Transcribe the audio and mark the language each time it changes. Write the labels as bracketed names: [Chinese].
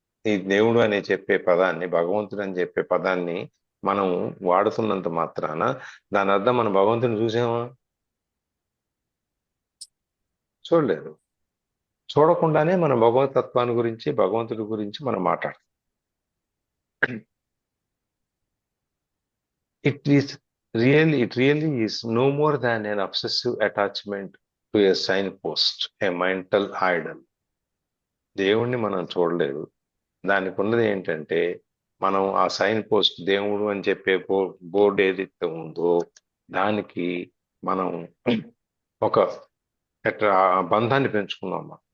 [Telugu] ఈ దేవుడు అని చెప్పే పదాన్ని, భగవంతుడు అని చెప్పే పదాన్ని మనం వాడుతున్నంత మాత్రాన దాని అర్థం మనం భగవంతుని చూసామా? చూడలేదు. చూడకుండానే మన భగవతత్వాన్ని గురించి, భగవంతుడి గురించి మనం మాట్లాడతాం. [English] It really is no more than an obsessive attachment to a signpost, a mental idol. [Telugu] దేవుణ్ణి మనం చూడలేదు. దానికి ఉన్నది ఏంటంటే, మనం ఆ సైన్ పోస్ట్, దేవుడు అని చెప్పే బోర్డు ఏదైతే ఉందో దానికి మనం ఒక బంధాన్ని పెంచుకున్నాం.